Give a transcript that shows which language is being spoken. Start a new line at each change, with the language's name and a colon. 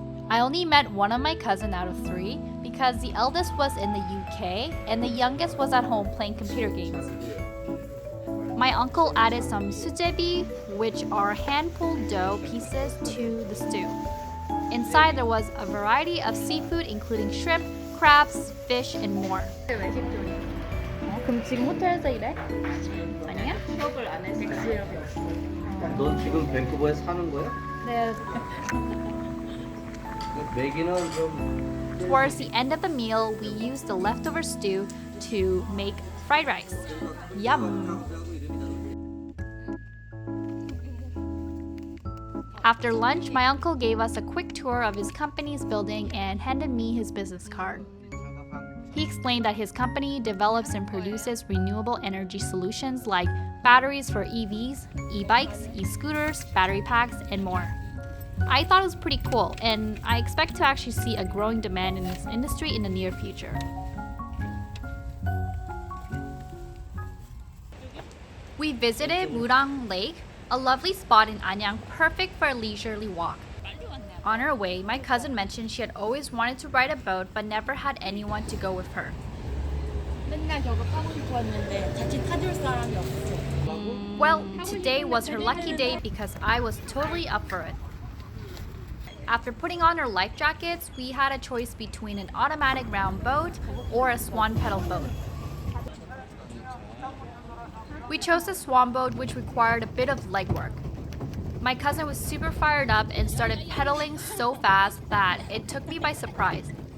English: I only met one of my cousins out of 3 because the eldest was in the UK and the youngest was at home playing computer games. My uncle added some sujebi, which are hand-pulled dough pieces, to the stew. Inside there was a variety of seafood including shrimp, crabs, fish, and more.
Korean: 그럼 지금 호텔에서 일해? 아니야? 수업을 안 해서 너 지금 밴쿠버에 사는 거야? 네. 메기는 좀
English: Towards the end of the meal, we used the leftover stew to make fried rice. Yum! After lunch, my uncle gave us a quick tour of his company's building and handed me his business card. He explained that his company develops and produces renewable energy solutions like batteries for EVs, e-bikes, e-scooters, battery packs, and more. I thought it was pretty cool, and I expect to actually see a growing demand in this industry in the near future. We visited Murang Lake, a lovely spot in Anyang perfect for a leisurely walk. On her way, my cousin mentioned she had always wanted to ride a boat but never had anyone to go with her.
Korean: 맨날 저거 타고 싶었는데 같이 타줄 사람이 없어.
English: Well, today was her lucky day because I was totally up for it. After putting on our life jackets, we had a choice between an automatic round boat or a swan pedal boat. We chose the swan boat, which required a bit of legwork. My cousin was super fired up and started pedaling so fast that it took me by surprise.